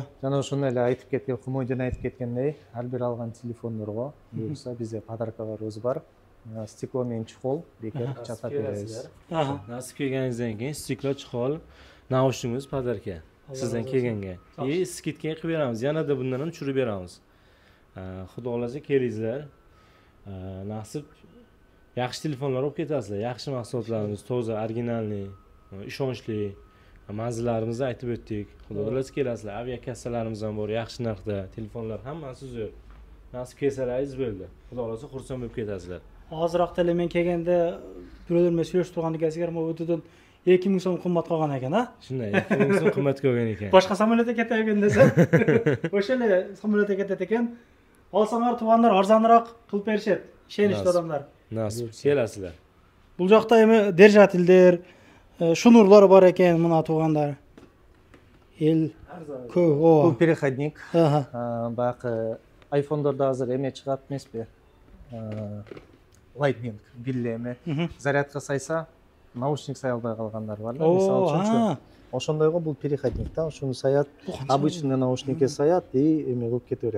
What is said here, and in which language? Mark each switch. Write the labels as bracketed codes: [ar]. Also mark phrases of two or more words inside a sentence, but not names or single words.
[ky] Жана ошондой эле айтып кеткен, Хумойден айтып кеткендей, ар бир алган телефондорго буюрса бизде подаркаларыбыз бар. Стекло менен чехол бекер чатап беребиз. Насип келгениңизден кийин стекло, чехол, наушнигиңиз подарка сизден келгенге. И скидка кылып беребиз. [uz] Yana da bundan tushirib beramiz. Xudo xolasa kelingizlar. Nasib yaxshi telefonlar olib ketasizlar. Yaxshi mahsulotlarimiz toza, originalniy, ishonchli. Manzillarimizni aytib o'tdik. Xudo xolasa kelasizlar. Aviakassalarimiz ham bor, yaxshi narxda. Telefonlar hammasi zo'r. nasib kelsalaringiz bo'ldi. Xudo xolasa xursand bo'lib ketasizlar. Azıroq tele men kelganda birovlar bilan söyleshib turgan ekansiz, ammo o'tidan 2000 so'm qimmat qolgan ekan, ha? Shunday, 2000 so'm qimmat ko'rgan ekan. Boshqa samolyotga ketavergan desa, o'shalar samolyotga ketar ekan. Olsanglar tuvanlar arzonroq qilib berishadi. Ishonishli odamlar. Nasib kelasizlar. Bu yoqda ham [ky] держательдер, шнурлар бар [uz] ekan, mana tuvanlar. El [ky] Бұл переходник. Ага. Бақы айфондорда азыр эме чыгат эмеспи? Lightning билле эме. Зарядка сайса, наушник сая албай калгандар бар да, мисалы үчүнчү. Ошондойго бул переходник да, ошону саят, обычный наушникке саят и эме кылып кете берет.